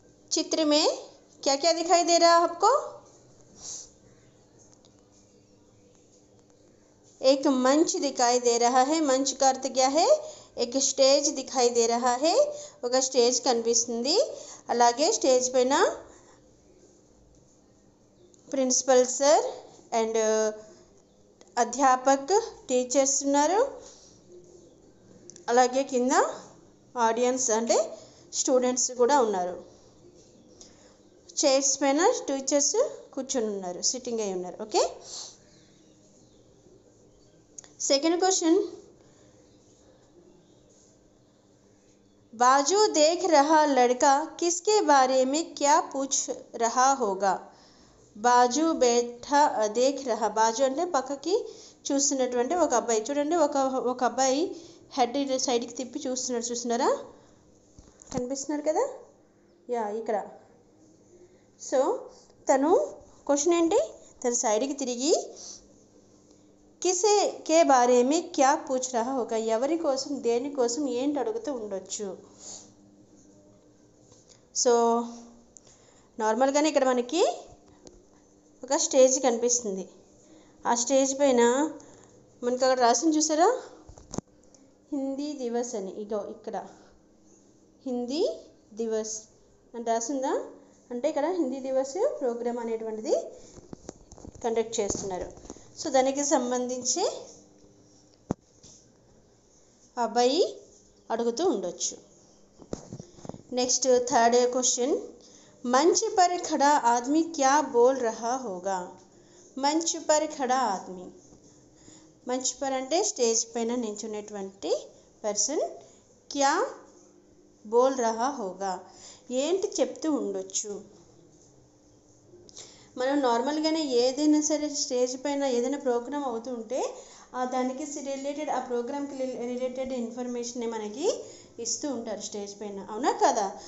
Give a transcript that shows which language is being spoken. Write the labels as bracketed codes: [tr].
[hi] चित्र में क्या क्या दिखाई दे रहा है आपको? एक मंच दिखाई दे रहा है। मंच का अर्थ क्या है? एक స్టేజ్ दिखाई दे रहा है। [te] ఒక స్టేజ్ కనిపిస్తుంది। అలాగే స్టేజ్ పైన ప్రిన్సిపల్ సార్ అండ్ అధ్యాపక్ టీచర్స్ ఉన్నారు. అలాగే కింద ఆడియన్స్ అంటే స్టూడెంట్స్ కూడా ఉన్నారు. చైర్స్ పైన టీచర్స్ కూర్చొని ఉన్నారు, సిట్టింగ్ అయి ఉన్నారు. ఓకే. [hi] सेकंड क्वेश्चन, बाजू देख रहा लड़का किसके बारे में क्या पूछ रहा होगा? బాజు బేఠా దేఖ్ రహా. [te] బాజు అంటే పక్కకి చూస్తున్నటువంటి ఒక అబ్బాయి. చూడండి, ఒక అబ్బాయి హెడ్ సైడ్కి తిప్పి చూస్తున్నాడు. చూస్తున్నారా? కనిపిస్తున్నారు కదా? యా, ఇక్కడ. సో తను క్వశ్చన్ ఏంటి? తను సైడ్కి తిరిగి [hi] కిసే కే బారే మే క్యా పూచ్ రహా హోగా, [te] ఎవరి కోసం దేని కోసం ఏంటి అడుగుతూ ఉండొచ్చు. సో నార్మల్గానే ఇక్కడ మనకి ఒక స్టేజ్ కనిపిస్తుంది. ఆ స్టేజ్ పైన మనకి అక్కడ రాసింది చూసారా? హిందీ దివస్ అని. ఇగో ఇక్కడ హిందీ దివస్ అని రాసిందా? అంటే ఇక్కడ హిందీ దివస్ ప్రోగ్రామ్ అనేటువంటిది కండక్ట్ చేస్తున్నారు. సో దానికి సంబంధించి అబ్బాయి అడుగుతూ ఉండొచ్చు. [en] next third question, [hi] मंच पर खड़ा आदमी क्या बोल रहा होगा? मंच पर खड़ा आदमी. मंच पर [te] అంటే స్టేజ్ పైన నిల్చున్నటువంటి పర్సన్ [hi] क्या बोल रहा होगा, [te] ఏంటి చెప్తూ ఉండొచ్చు. మనం నార్మల్గానే ఏదైనా సరే స్టేజ్ పైన ఏదైనా ప్రోగ్రామ్ అవుతూ ఉంటే దానికి రిలేటెడ్, ఆ ప్రోగ్రామ్కి రిలేటెడ్ ఇన్ఫర్మేషన్ మనకి ఇస్తూ ఉంటారు స్టేజ్ పైన. అవునా కదా?